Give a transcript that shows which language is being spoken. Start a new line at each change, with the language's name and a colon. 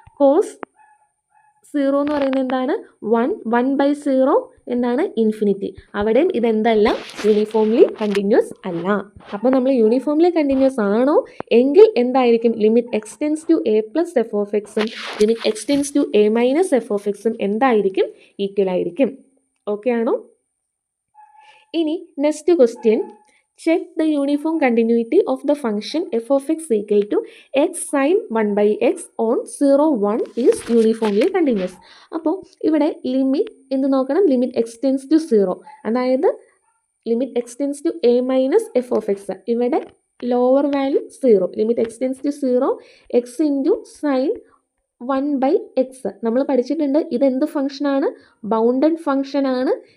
Malayalam: Cos 0 എന്ന് പറയുന്നത് എന്താണ്, 1/0 എന്താണ്, ഇൻഫിനിറ്റി. അവിടെയും ഇതെന്തല്ല,
English: uniformly continuous
Malayalam: അല്ല. അപ്പോൾ നമ്മൾ
English: uniformly continuous
Malayalam: ആണോ എങ്കിൽ എന്തായിരിക്കും,
English: Limit x tends to a plus f of എക്സും limit x tends to a minus f of എക്സും എന്തായിരിക്കും, equal ആയിരിക്കും.
Malayalam: ഓക്കെ ആണോ?
English: ഇനി next question, check the uniform continuity of the function f of x equal to x sin 1/x on 0, 1 is uniformly continuous.
Malayalam: അപ്പോൾ ഇവിടെ
English: limit
Malayalam: എന്ത് നോക്കണം,
English: Limit x tends to 0, അതായത് limit x tends to a minus f of x. ഇവിടെ lower value 0, limit x tends to 0 x into sine 1/x.
Malayalam: നമ്മൾ പഠിച്ചിട്ടുണ്ട് ഇതെന്ത് ഫംഗ്ഷനാണ്, ബൗണ്ടഡ് ഫംഗ്ഷനാണ്.